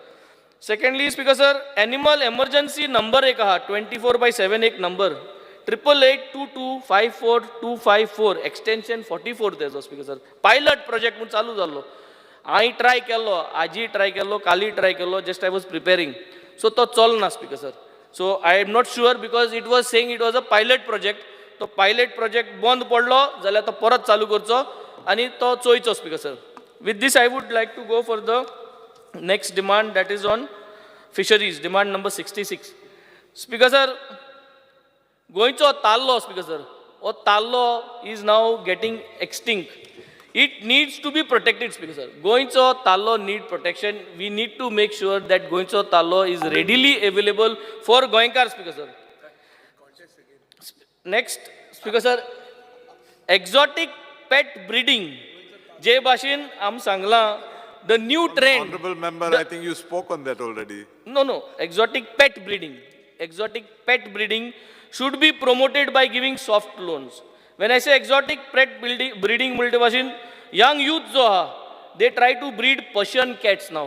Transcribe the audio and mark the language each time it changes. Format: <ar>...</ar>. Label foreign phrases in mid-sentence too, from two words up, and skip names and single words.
<kok>सेकंडली</kok> <en>Speaker sir, animal emergency</en> <kok>नंबर एक आहा 24/7 एक नंबर 8882254254 एक्सटेंशन 44 तेजो</kok> <en>Speaker sir. pilot project</en> <kok>म्हणून चालू जाल्लो. हांवें ट्राय केल्लो, आजी ट्राय केल्लो, काली ट्राय केल्लो,</kok> <en>just I was preparing.</en> <kok>सो तो चलना</kok> <en>Speaker sir. so I am not sure because it was saying it was a pilot project.</en> <kok>तो</kok> <en>pilot project</en> <kok>बंद पडलो जाल्यार तो परत चालू करचो आनी तो चोयचो</kok> <en>Speaker sir. With this, I would like to go for the next demand, that is on fisheries, demand number 66. Speaker sir,</en> <kok>goincho tallo</kok> <en>Speaker sir. O tallo is now getting extinct. It needs to be protected Speaker sir.</en> <kok>Goincho tallo</kok> <en>need protection. We need to make sure that</en> <kok>goincho tallo</kok> <en>is readily available for Goenkar Speaker sir. Next Speaker sir, exotic pet breeding.</en> <kok>जे भाशेन आम सांगलां</kok> <en>the new trend. Honorable member, I think you spoke on that already. No, exotic pet breeding. Exotic pet breeding should be promoted by giving soft loans. When I say exotic pet breeding, young youth they try to breed Persian cats now.</en>